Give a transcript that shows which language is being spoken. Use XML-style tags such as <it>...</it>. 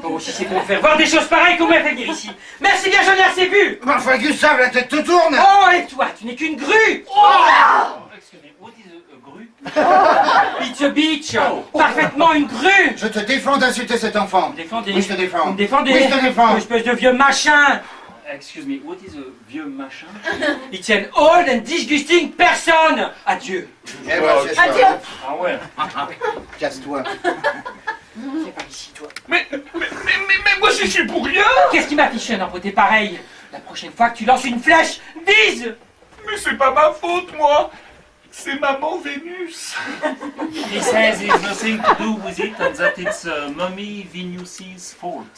<fr>Bon, si c'est pour faire voir des choses pareilles, comment elle fait venir ici? Merci bien, j'en ai assez vu! Mais enfin Gustave, la tête te tourne. Oh, et toi, tu n'es qu'une grue!</fr> <en>Excuse me, what is a grue? It's a bitch!</en> <fr>Parfaitement une grue! Je te défends d'insulter cet enfant. Défendez. Oui, je te défends. Vous me défendez? Oui, je te défends. Espèce de vieux machin!</fr> <en>Excuse me, what is a vieux machin? It's an old and disgusting person!</en> <fr>Adieu! Eh ben, c'est ça. Adieu. Ah ouais. Casse-toi. Viens par ici, toi. Mais moi je suis pour rien. Qu'est-ce qui m'affiche un beauté pareil? La prochaine fois que tu lances une flèche, vise! Mais c'est pas ma faute, moi. C'est maman Vénus.</fr> <en>He says it's nothing to do with it and that it's Mommy Venus's fault.</en>